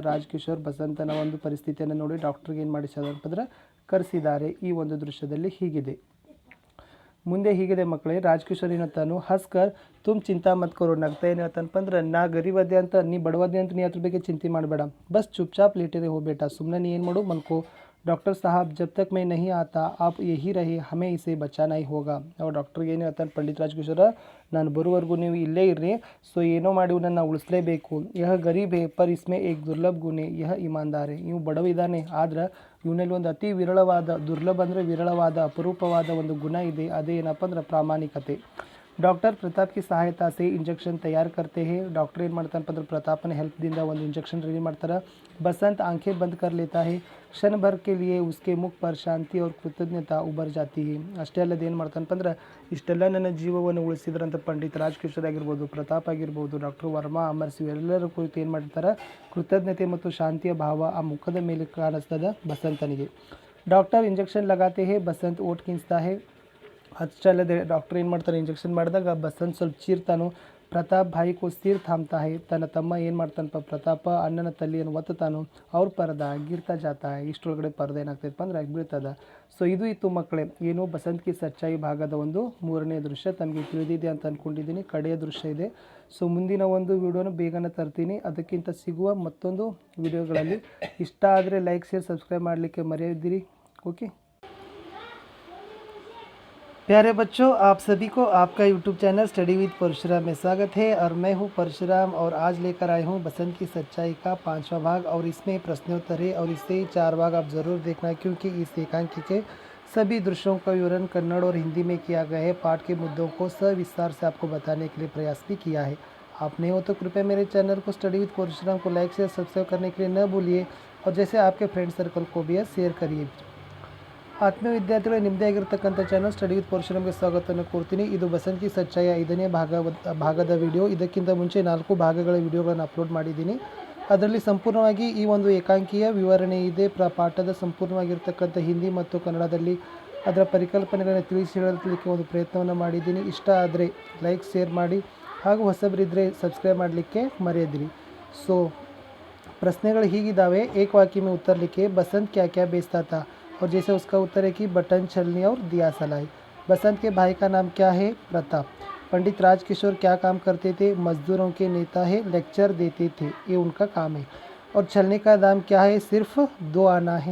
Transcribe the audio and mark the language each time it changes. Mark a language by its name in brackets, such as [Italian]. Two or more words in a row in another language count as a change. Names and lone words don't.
[Kannada] ರಾಜ್ಕಿಶೋರ್ ಬಸಂತನ ಒಂದು ಪರಿಸ್ಥಿತಿಯನ್ನು ನೋಡಿ ಡಾಕ್ಟ್ರಿಗೆ ಏನು ಮಾಡಿಸಿದಾರಪ್ಪ ಅಂದ್ರೆ ಕರೆಸಿದ್ದಾರೆ. ಈ ಒಂದು ದೃಶ್ಯದಲ್ಲಿ ಹೀಗಿದೆ. ಮುಂದೆ ಹೀಗಿದೆ ಮಕ್ಕಳೇ, ರಾಜ್ಕಿಶೋರ್ ಏನಂತಾನು, [Hindi] हसकर तुम चिंता मत करो, [Kannada] ನಗ್ತಾ ಏನು ಹೇಳ್ತಾನಪ್ಪ ಅಂದ್ರೆ, ನಾ ಗರೀಬದ್ದೆ ಅಂತ ನೀ ಬಡವದ್ದೆ ಅಂತ ನೀ ಅದ್ರ ಬಗ್ಗೆ ಚಿಂತೆ ಮಾಡಬೇಡ, [Hindi] बस चुपचाप लेटे हो बेटा, [Kannada] ಸುಮ್ಮನೆ ನೀ ಏನು ಮಾಡು ಮಲ್ಕೋ. [Hindi] डॉक्टर साहब जब तक मैं नहीं आता आप यही रहे, हमें इसे बचाना ही होगा. [Kannada] और ಡಾಕ್ಟ್ರಿಗೆ ಏನು ಹೇಳ್ತಾನೆ ಪಂಡಿತ್ ರಾಜ್ಕಿಶೋರ, ನಾನು ಬರುವವರೆಗೂ ನೀವು ಇಲ್ಲೇ ಇರ್ರಿ, ಸೊ ಏನೋ ಮಾಡಿ ಇವನನ್ನು ಉಳಿಸಲೇಬೇಕು. [Hindi] यह गरीब है पर इसमें एक दुर्लभ गुणे यह ईमानदार है. [Kannada] ಇವು ಬಡವ ಇದ್ದಾನೆ, ಆದ್ರೆ ಇವನಲ್ಲಿ ಒಂದು ಅತಿ ವಿರಳವಾದ, ದುರ್ಲಭ ಅಂದರೆ ವಿರಳವಾದ ಅಪರೂಪವಾದ ಒಂದು ಗುಣ ಇದೆ. ಅದೇ ಏನಪ್ಪ ಅಂದ್ರೆ ಪ್ರಾಮಾಣಿಕತೆ. [Hindi] डॉक्टर प्रताप की सहायता से इंजेक्शन तैयार करते हैं. [Kannada] डॉक्टर ಏನು ಮಾಡ್ತಾನಪ್ಪ ಅಂದ್ರೆ ಪ್ರತಾಪನ ಹೆಲ್ಪ್ದಿಂದ ಒಂದು [English] injection ready [Kannada] ಮಾಡ್ತಾರೆ. [Hindi] बसंत आंखें बंद कर लेता है. क्षण भर के लिए उसके मुख पर शांति और कृतज्ञता उभर जाती है. [Kannada] ಅಷ್ಟೇ ಅಲ್ಲದೆ ಏನು ಮಾಡ್ತಾನಪ್ಪ ಅಂದ್ರೆ, ಇಷ್ಟೆಲ್ಲ ನನ್ನ ಜೀವವನ್ನು ಉಳಿಸಿದ್ರಂತ ಪಂಡಿತ್ ರಾಜ್ಕಿಶೋರ್ ಆಗಿರ್ಬೋದು, ಪ್ರತಾಪ್ ಆಗಿರ್ಬೋದು, ಡಾಕ್ಟರ್ ವರ್ಮಾ, ಅಮರ್ ಸಿಂಗ್ ಎಲ್ಲರ ಕುರಿತು ಏನು ಮಾಡಿರ್ತಾರೆ, ಕೃತಜ್ಞತೆ ಮತ್ತು ಶಾಂತಿಯ ಭಾವ ಆ ಮುಖದ ಮೇಲೆ ಕಾಣಿಸ್ತದೆ ಬಸಂತನಿಗೆ. [English] doctor injection [Hindi] लगाते हैं. बसंत ओठ खींचता है. [Kannada] ಅಷ್ಟೇ ಅಲ್ಲದೆ ಡಾಕ್ಟರ್ ಏನು ಮಾಡ್ತಾರೆ, ಇಂಜೆಕ್ಷನ್ ಮಾಡಿದಾಗ ಬಸಂತ್ ಸ್ವಲ್ಪ ಚೀರ್ತಾನು. [Hindi] प्रताप भाई को स्थिर थामता है. [Kannada] ತನ್ನ ತಮ್ಮ ಏನು ಮಾಡ್ತಾನಪ್ಪ, ಪ್ರತಾಪ ಅಣ್ಣನ ತಲೆಯನ್ನು ಒತ್ತುತ್ತಾನು. [Hindi] और पर्दा गिरता जाता है. [Kannada] ಇಷ್ಟೊಳಗಡೆ ಪರದ ಏನಾಗ್ತೈತಪ್ಪ ಅಂದ್ರೆ ಬೀಳ್ತದ. ಸೊ ಇದು ಇತ್ತು ಮಕ್ಕಳೇ, ಏನು ಬಸಂತ್ ಕಿ ಸಚ್ಚಾಯಿ ಭಾಗದ ಒಂದು 3ನೇ ದೃಶ್ಯ. ತಮಗೆ ತಿಳಿದಿದೆ ಅಂತ ಅಂದ್ಕೊಂಡಿದ್ದೀನಿ. ಕಡೆಯ ದೃಶ್ಯ ಇದೆ. ಸೊ ಮುಂದಿನ ಒಂದು ವಿಡಿಯೋನ ಬೇಗನೆ ತರ್ತೀನಿ. ಅದಕ್ಕಿಂತ ಸಿಗುವ ಮತ್ತೊಂದು ವಿಡಿಯೋಗಳಲ್ಲಿ ಇಷ್ಟ ಆದರೆ [English] like, share, subscribe [Kannada] ಮಾಡಲಿಕ್ಕೆ ಮರೆಯದಿರಿ. [Hindi] ಓಕೆ प्यारे बच्चों, आप सभी को आपका YouTube चैनल स्टडी विद परशुराम में स्वागत है और मैं हूं परशुराम और आज लेकर आए हूं बसंत की सच्चाई का 5वां भाग और इसमें प्रश्नोत्तर है और इससे 4 भाग आप ज़रूर देखना क्योंकि इस एकांकी के सभी दृश्यों का विवरण कन्नड़ और हिंदी में किया गया है. पाठ के मुद्दों को सविस्तार से आपको बताने के लिए प्रयास भी किया है. आप नए हो तो कृपया मेरे चैनल को स्टडी विद परशुराम को [English] like, share, subscribe [Hindi] करने के लिए न भूलिए और जैसे आपके [English] friend circle [Hindi] को भी शेयर करिए. [Kannada] ಆತ್ಮೀಯ ವಿದ್ಯಾರ್ಥಿಗಳ ನಿಮ್ಮದೇ ಆಗಿರ್ತಕ್ಕಂಥ ಚಾನಲ್ ಸ್ಟಡಿ ವಿತ್ ಪರಶುರಾಮ್ಗೆ ಸ್ವಾಗತವನ್ನು ಕೋರ್ತೀನಿ. ಇದು ಬಸಂತ್ ಕಿ ಸಚ್ಚಾಯಿಯ 5ನೇ ಭಾಗದ ವಿಡಿಯೋ. ಇದಕ್ಕಿಂತ ಮುಂಚೆ 4 ಭಾಗಗಳ ವಿಡಿಯೋಗಳನ್ನು ಅಪ್ಲೋಡ್ ಮಾಡಿದ್ದೀನಿ. ಅದರಲ್ಲಿ ಸಂಪೂರ್ಣವಾಗಿ ಈ ಒಂದು ಏಕಾಂಕಿಯ ವಿವರಣೆ ಇದೆ. ಪಾಠದ ಸಂಪೂರ್ಣವಾಗಿರ್ತಕ್ಕಂಥ ಹಿಂದಿ ಮತ್ತು ಕನ್ನಡದಲ್ಲಿ ಅದರ ಪರಿಕಲ್ಪನೆಗಳನ್ನು ತಿಳಿಸಿ ಹೇಳಲಿಕ್ಕೆ ಒಂದು ಪ್ರಯತ್ನವನ್ನು ಮಾಡಿದ್ದೀನಿ. ಇಷ್ಟ ಆದರೆ [English] like, share [Kannada] ಮಾಡಿ ಹಾಗೂ ಹೊಸಬರಿದ್ದರೆ ಸಬ್ಸ್ಕ್ರೈಬ್ ಮಾಡಲಿಕ್ಕೆ ಮರೆಯದಿರಿ. ಸೊ ಪ್ರಶ್ನೆಗಳು ಹೀಗಿದ್ದಾವೆ. [Hindi] एक वाक्य में उत्तर लिखे. बसंत क्या क्या बेचता था और जैसे उसका उत्तर है कि बटन, छलनी और दिया सलाई. बसंत के भाई का नाम क्या है? प्रताप. पंडित राजकिशोर क्या काम करते थे? मजदूरों के नेता है, लेक्चर देते थे, ये उनका काम है. और छलनी का दाम क्या है? सिर्फ 2 आना है.